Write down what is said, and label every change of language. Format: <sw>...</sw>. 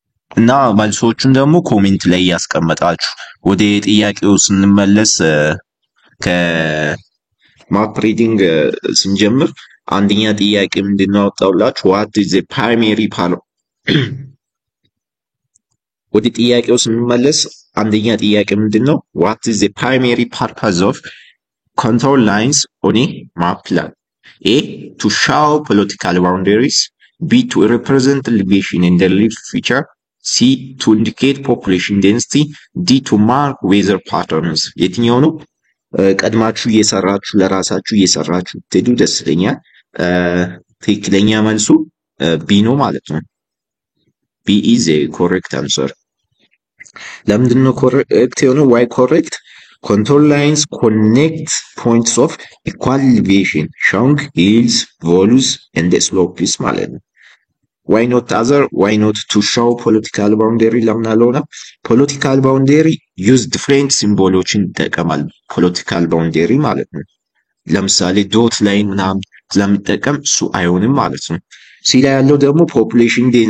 <am>እና መልሶቹን ደግሞ ኮሜንት ላይ ያስቀመጣችሁ። ወደ ጥያቄው ስንመለስ ከማፕ ሪዲንግ ስንጀምር አንደኛ ጥያቄ ምንድነው አወጣውላችሁ?</am> <en>what is the primary</en> <am>ወደ ጥያቄው ስንመለስ አንደኛ ጥያቄ ምንድነው?</am> <en>what is the primary purpose of contour lines on a map plan? A to show political boundaries, B to represent elevation and the relief feature, C to indicate population density, D to mark weather patterns.</en> <am>የትኛው ነው? ቀድማችሁ እየሰራችሁ ለራሳችሁ እየሰራችሁ ትሄዱ ደስ ይለኛል። ትክክለኛ መልሱ B ነው ማለት ነው።</am> <en>B is a correct answer.</en> <am>ለምንድን ነው correct የሆነው?</am> <en>Why correct? Contour lines connect points of equal elevation, showing hills, valleys and slopes</en> <am>ማለት ነው.</am> <en>Why not other? Why not to show political boundary?</en> <am>ለምን አልሆነ?</am> <en>political boundary use different</en> <am>ሲምቦሎችን ይጠቀማል። political boundary ማለት ነው። ለምሳሌ ዶት ላይ ምናምን ስለሚጠቀም እሱ አይሆንም ማለት ነው። ሲ ላይ ያለው ደግሞ population</am>